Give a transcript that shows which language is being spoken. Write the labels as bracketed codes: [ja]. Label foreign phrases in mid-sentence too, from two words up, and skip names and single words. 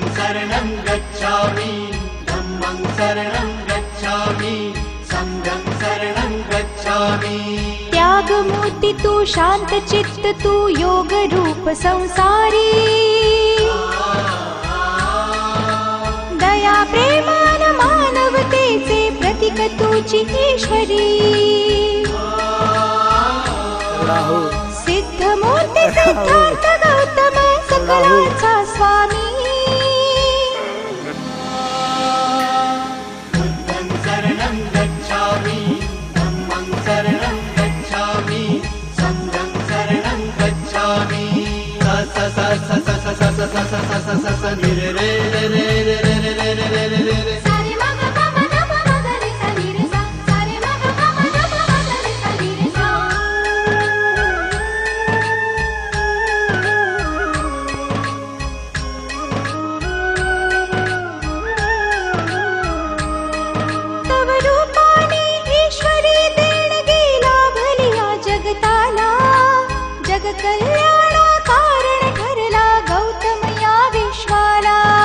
[pi] शरणं गच्छामि धम्मं शरणं गच्छामि संघं शरणं गच्छामि। [mr] त्यागमूर्ति तू शांत चित्त तू योग रूप संसारी दया प्रेमान मानवतेचे प्रतीक तुझी ईश्वरी सिद्ध मूर्ती सिद्धार्थ गौतम सकलाचा स्वामी [pi] बुद्धं शरणं गच्छामि धम्मं शरणं गच्छामि संघं शरणं गच्छामि। स स स स स स स स स स स स नि रे रे रे रे रे रे रे रे रे रे रे सारे मग पम नम मग रे सा नि रे सा सारे मग पम नम मग रे सा नि रे सा। [mr] तव रूपाने ईश्वरी देणगी लाभलिया जगताला जग कल्याणा कारण ठरला गौतम या विश्वाला।